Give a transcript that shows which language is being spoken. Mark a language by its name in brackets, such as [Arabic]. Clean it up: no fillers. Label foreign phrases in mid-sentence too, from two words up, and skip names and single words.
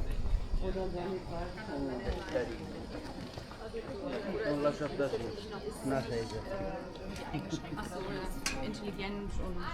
[German] Und dann werden die Preise [Italian] Non lascia stare, una sedia. [German] Intelligenz und